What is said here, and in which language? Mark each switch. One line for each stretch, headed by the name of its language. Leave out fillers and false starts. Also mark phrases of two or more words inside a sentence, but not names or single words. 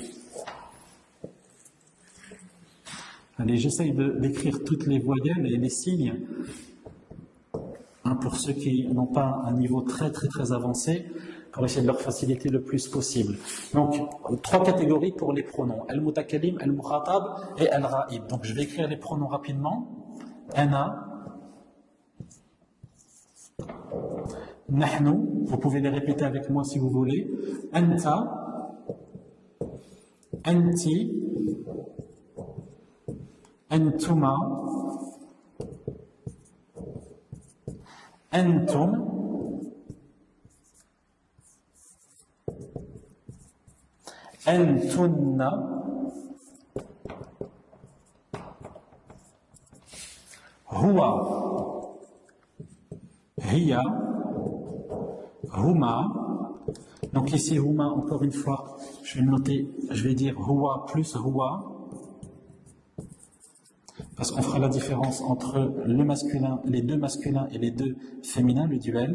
French: Allez, j'essaye d'écrire toutes les voyelles et les signes, pour ceux qui n'ont pas un niveau très avancé, pour essayer de leur faciliter le plus possible. Donc, 3 catégories pour les pronoms,
Arabic: المتكلم، المخاطب et al-ghaib.
French: Donc, je vais écrire les pronoms rapidement.
Arabic: أنا، نحن,
French: vous pouvez les répéter avec moi si vous voulez.
Arabic: أنتَ، أنتِ, أنتما أنتم أنتن هو هي هما.
French: Donc ici huma, encore une fois, je vais noter, je vais dire huwa plus huwa. parce qu'on fera la différence entre le masculin, les deux masculins et les deux féminins, le duel.